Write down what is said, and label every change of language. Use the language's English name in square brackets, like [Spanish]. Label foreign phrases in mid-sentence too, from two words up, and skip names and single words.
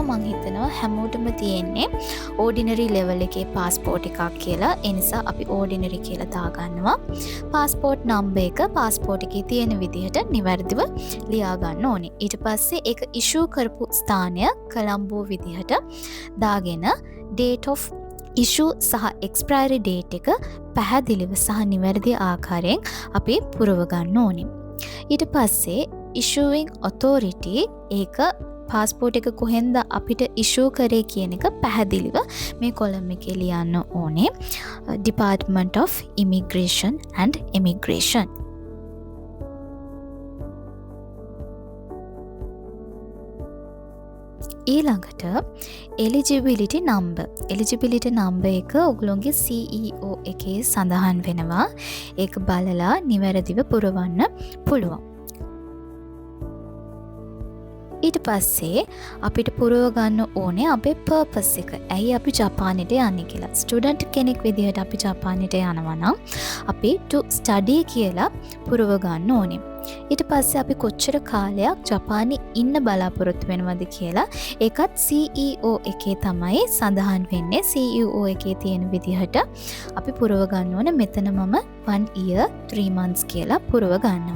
[Sinhala] මම හිතනවා හැමෝටම තියෙන්නේ [English] ordinary level [Sinhala] එකේ පාස්පෝර්ට් එකක් කියලා. ඒ නිසා අපි ඕඩිනරි කියලා දාගන්නවා. [English] passport number [Sinhala] එක පාස්පෝර්ට් එකේ තියෙන විදිහට නිවැරදිව ලියා ගන්න ඕනේ. ඊට පස්සේ ඒක ඉෂුව කරපු ස්ථානය කොලම්බෝ විදිහට දාගෙන [English] date of issue [Sinhala] සහ [English] expiry date [Sinhala] එක පැහැදිලිව සහ නිවැරදි ආකාරයෙන් අපි පුරව ගන්න ඕනේ. ඊට පස්සේ [English] issuing authority [Sinhala] ඒක පාස්පෝර්ට් එක කොහෙන්ද අපිට ඉෂුව කරේ කියන එක පැහැදිලිව මේ කොලම් එකේ ලියන්න ඕනේ. [English] Department of Immigration and Immigration. [Sinhala] ඊළඟට [English] eligibility number. eligibility number [Sinhala] එක ඔයගොල්ලෝගේ CEO එකේ සඳහන් වෙනවා. ඒක බලලා නිවැරදිව පුරවන්න පුළුවන්. ඊට පස්සේ අපිට පුරව ගන්න ඕනේ අපේ පර්පස් එක. ඇයි අපි ජපානෙට යන්නේ කියලා. ස්ටුඩන්ට් කෙනෙක් විදිහට අපි ජපානෙට යනවා නම් අපි [English] to study [Sinhala] කියලා පුරව ගන්න ඕනේ. ඊට පස්සේ අපි කොච්චර කාලයක් ජපානයේ ඉන්න බලාපොරොත්තු වෙනවද කියලා ඒකත් CEO එකේ තමයි සඳහන් වෙන්නේ. CEO එකේ තියෙන විදිහට අපි පුරව ගන්න ඕනේ. මෙතන මම 1 year 3 months කියලා පුරව ගන්නවා.